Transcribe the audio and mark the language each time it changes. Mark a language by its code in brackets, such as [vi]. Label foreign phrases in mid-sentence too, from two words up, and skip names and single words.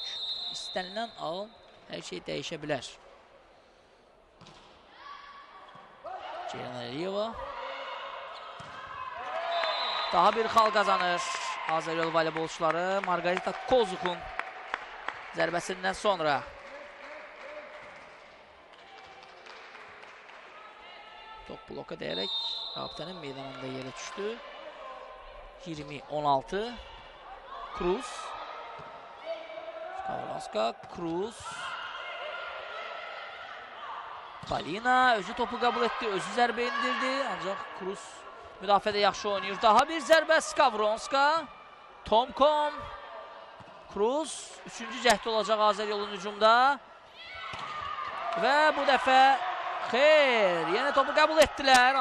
[az] İstənilən an hər şey dəyişə bilər. Ceyran Əliyeva daha bir xal qazanır. Azeryol voleybolçuları Margarita Kozuk'un zərbəsindən sonra. Top bloka dəyərək rabitənin meydanında yerə düşdü. 20-16. Cruz. Skavronska, Cruz. Polina özü topu qəbul etdi, özü zərbə indirdi. Ancaq Cruz müdafiədə yaxşı oynayır. Daha bir zərbə Skavronska. Tomkom. Cruz. 3-cü cəhdi olacaq Azeryolun hücumda. Və bu dəfə xeyr, yenə topu qəbul etdilər.